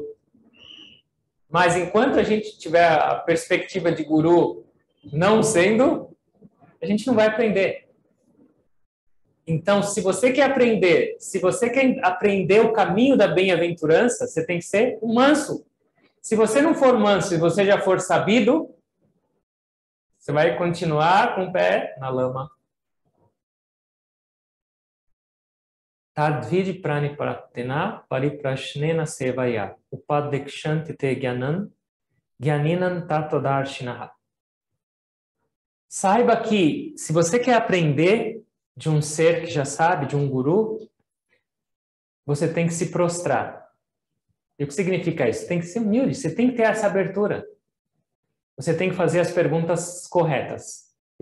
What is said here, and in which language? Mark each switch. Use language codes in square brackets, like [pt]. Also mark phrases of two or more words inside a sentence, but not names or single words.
[pt] Mas enquanto a gente tiver a perspectiva de guru não sendo, a gente não vai aprender. Então, se você quer aprender o caminho da bem-aventurança, você tem que ser um manso. Se você não for manso e você já for sabido, você vai continuar com o pé na lama. [sa] Tadvid pranipratena pariprashnena sevaya upadekshanti te gyanan gyaninan tatodarshinaha. [pt] Saiba que se você quer aprender de um ser que já sabe, de um guru, você tem que se prostrar. E o que significa isso? Tem que ser humilde, você tem que ter essa abertura. Você tem que fazer as perguntas corretas.